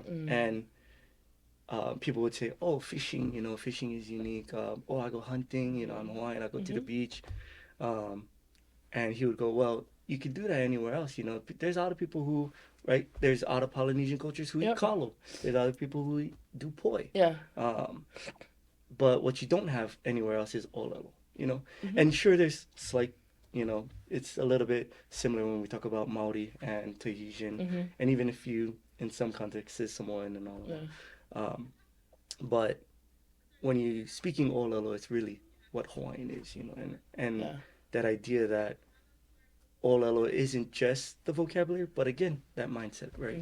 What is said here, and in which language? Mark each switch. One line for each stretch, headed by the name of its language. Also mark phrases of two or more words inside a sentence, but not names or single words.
English: And people would say, oh, fishing, you know, fishing is unique. Oh, I go hunting, you know, I'm Hawaiian, I go to the beach. And he would go, well, you can do that anywhere else, you know. There's other people who, right, there's other Polynesian cultures who eat kalo. There's other people who do poʻe. Yeah. But what you don't have anywhere else is ʻŌlelo, you know. And sure, there's slight, you know, it's a little bit similar when we talk about Maori and Tahitian, and even if you, in some contexts, is Samoan and all that. But when you're speaking ʻŌlelo, it's really what Hawaiian is, you know, and that idea that ʻŌlelo isn't just the vocabulary, but again, that mindset, right?